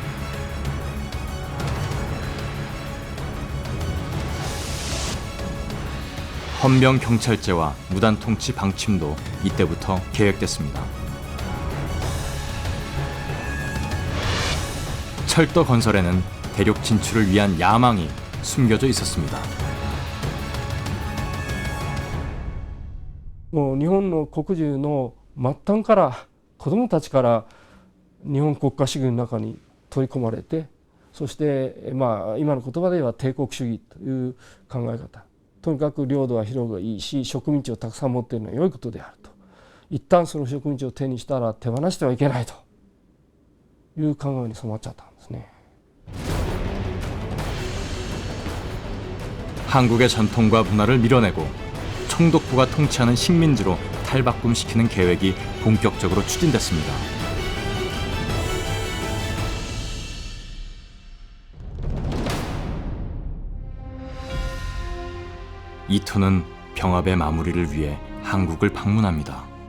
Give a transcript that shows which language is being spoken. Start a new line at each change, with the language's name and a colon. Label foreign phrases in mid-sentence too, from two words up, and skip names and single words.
Korean: 헌병 경찰제와 무단 통치 방침도 이때부터 계획됐습니다. 철도 건설에는 대륙 진출을 위한 야망이 숨겨져 있었습니다.
Japanese: もう日本の国中の末端から子どもたちから日本国家主義の中に取り込まれて、そして今の言葉では帝国主義という考え方、とにかく領土は広くいいし植民地をたくさん持っているのは良いことであると、一旦その植民地を手にしたら手放してはいけないという考えに染まっちゃったんですね。
Korean: 한국의 전통과 문화를 밀어내고 총독부가 통치하는 식민지로 탈바꿈시키는 계획이 본격적으로 추진됐습니다. 이토는 병합의 마무리를 위해 한국을 방문합니다.